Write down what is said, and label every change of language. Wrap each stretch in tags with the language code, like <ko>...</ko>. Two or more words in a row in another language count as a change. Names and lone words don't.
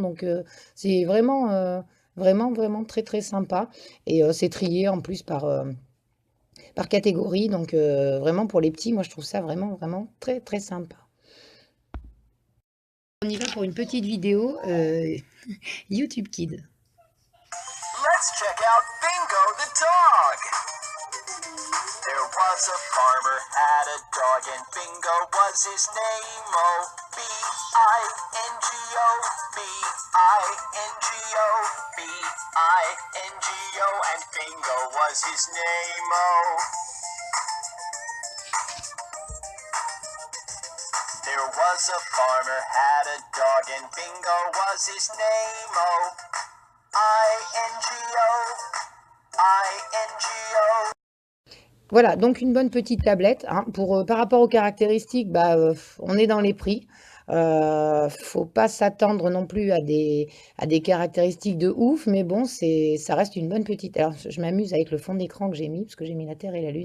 <fr>Donc, c'est vraiment, vraiment, vraiment très, très sympa. Et c'est trié en plus par catégorie. Donc, vraiment pour les petits, moi je trouve ça vraiment, vraiment très, très sympa. On y va pour une petite vidéo YouTube Kids.</fr> <en>Let's check out Bingo the dog. There was a farmer had a dog and Bingo was his name. Oh, B-I-N-G-O, B-I-N-G-O, B-I-N-G-O, and Bingo was his name. Oh. There was a farmer had a dog and Bingo was his name. Oh, I-N-G-O, I-N-G-O.</en> <fr>Voilà, donc une bonne petite tablette, hein, par rapport aux caractéristiques, on est dans les prix. Faut pas s'attendre non plus à des caractéristiques de ouf, mais bon, ça reste une bonne petite. Alors, je m'amuse avec le fond d'écran que j'ai mis, parce que j'ai mis la Terre et la Lune.</fr>